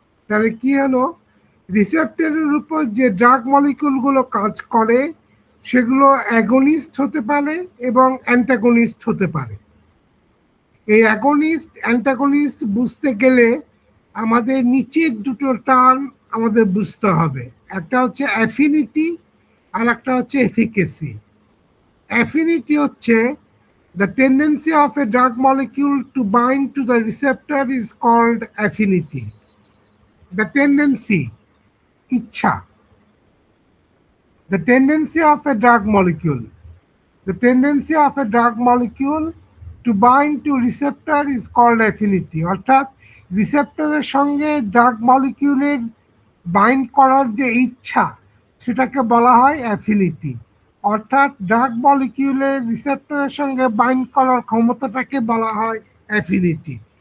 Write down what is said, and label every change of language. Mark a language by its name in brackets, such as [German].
[Bangla] তাহলে কি হলো, রিসেপ্টরের উপর যে ড্রাগ মলিকিউলগুলো কাজ করে সেগুলো অ্যাগনিস্ট হতে পারে এবং অ্যান্টাগনিস্ট হতে পারে। এই অ্যাগনিস্ট অ্যান্টাগনিস্ট বুঝতে গেলে আমাদের নিচের দুটো টার্ম আমাদের বুঝতে হবে। একটা হচ্ছে অ্যাফিনিটি আর একটা হচ্ছে এফিকেসি। অ্যাফিনিটি হচ্ছে [English] the tendency of a drug molecule to bind to the receptor is called affinity. The tendency, ইচ্ছা, the tendency of a drug molecule, the tendency of a drug molecule to bind to receptor is called affinity. [Bangla] অর্থাৎ রিসেপ্টরের সঙ্গে drug মলিকিউলের bind করার যে ইচ্ছা সেটাকে বলা হয় affinity. অর্থাৎ ড্রাগ মলিকিউলের রিসেপ্টরের সঙ্গে বাইন্ড করার ক্ষমতাটাকে বলা হয় অ্যাফিনিটি।